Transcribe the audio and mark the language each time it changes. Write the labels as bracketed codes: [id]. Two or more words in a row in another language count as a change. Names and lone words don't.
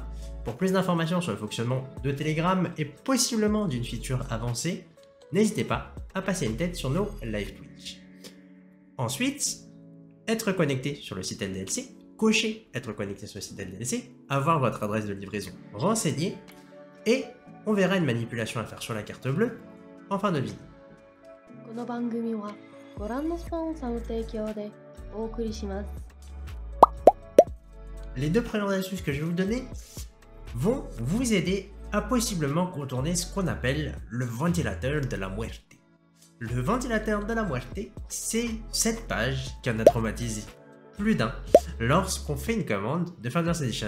[fr] Pour plus d'informations sur le fonctionnement de Telegram et possiblement d'une feature avancée, n'hésitez pas à passer une tête sur nos live Twitch. Ensuite, être connecté sur le site LDLC, cocher être connecté sur le site LDLC, avoir votre adresse de livraison renseignée, et on verra une manipulation à faire sur la carte bleue en fin de vidéo. [ja] この番組はご覧のスポンサーの提供でお送りします。 [fr] Les deux premières astuces que je vais vous donner vont vous aider à possiblement contourner ce qu'on appelle le ventilateur [es] de la muerte. [fr] Le ventilateur [es] de la muerte, [fr] c'est cette page qui en a traumatisé plus d'un lorsqu'on fait une commande de Founders Edition.